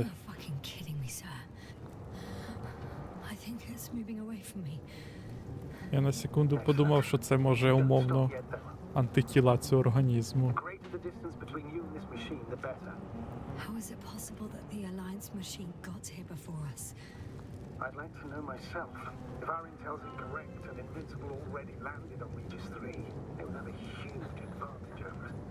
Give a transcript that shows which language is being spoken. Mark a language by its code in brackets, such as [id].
[en] You're fucking kidding me, sir. I think it's moving away from me. [uk] Я на секунду подумав, що це може умовно [en] Not yet, though. [uk] антитіла цього організму. [en] The greater the distance between you and this machine, the better. How is it possible that the Alliance machine got here before us? I'd like to know myself. If our intel's incorrect and Invincible already landed on Regis 3, they would have a huge advantage over us.